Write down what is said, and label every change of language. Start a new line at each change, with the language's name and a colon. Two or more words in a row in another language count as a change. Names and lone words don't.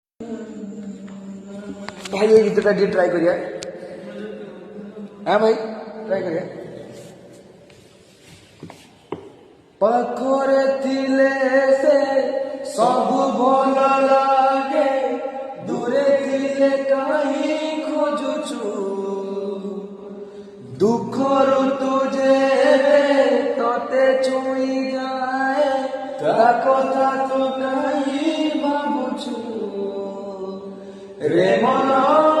Bangla: ভাই এই গীতটা দিয়ে ট্রাই করিয়া। হ্যাঁ ভাই ট্রাই করিয়া।
Odia: পাখরে ଥିଲେ ସେ ସବୁ ଭଲ ଲାଗେ, ଦୂରେ ଥିଲେ କାହିଁ ଖୋଜୁଛୁ, ଦୁଃଖରୁ ତୁ ଯେବେ ତତେ ଛୁଇଁ ଯାଏ, ତା କଥା ତୁ କାହିଁ ଭାବୁଛୁ ରେ ମନ।